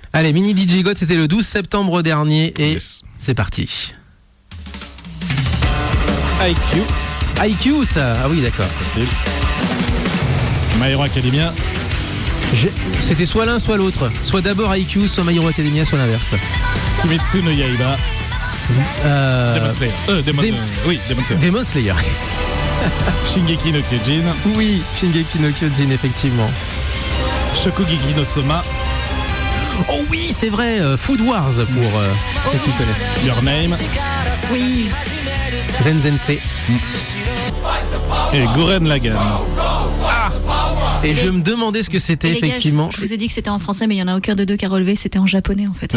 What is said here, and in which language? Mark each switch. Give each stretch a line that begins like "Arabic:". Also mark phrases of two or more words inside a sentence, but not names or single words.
French: Allez, mini DigiGod, c'était le 12 septembre dernier, et c'est parti. IQ, ça. Ah oui, d'accord. Facile. My Hero Academia. C'était soit l'un, soit l'autre. Soit d'abord IQ, soit My Hero Academia, soit l'inverse. Kimetsu no Yaiba. Demon Slayer. Demon Slayer. Demon Slayer. Shingeki no Kyojin. Oui, Shingeki no Kyojin, effectivement. Shokugeki no Soma. Oh oui, c'est vrai, Food Wars pour ceux qui connaissent. Your Name. Oui. Zenzense. Et Gurren Lagann. Et je me demandais ce que c'était, effectivement. Gars, je vous ai dit que c'était en français, mais il n'y en a aucun de deux qui a relevé, c'était en japonais en fait.